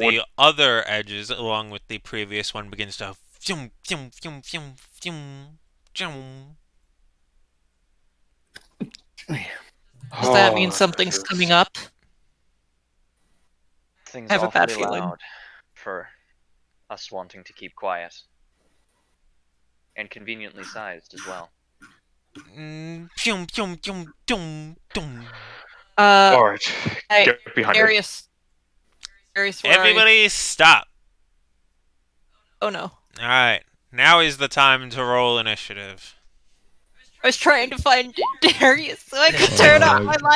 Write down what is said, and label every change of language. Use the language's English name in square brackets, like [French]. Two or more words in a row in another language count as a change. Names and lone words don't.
[English] of the other edges, along with the previous one, begins to fium, fium, fium, fium, fium, fium. Does that mean Oh, something's Jesus. coming up? Things I have a bad awfully feeling. loud for us wanting to keep quiet. And conveniently sized as well. Fium, fium, fium, dum, dum. Alright, Hey, get behind it. Darius. Darius, where are you? Everybody stop. Oh no. Alright, now is the time to roll initiative. I was trying to find Darius so I could turn off my light.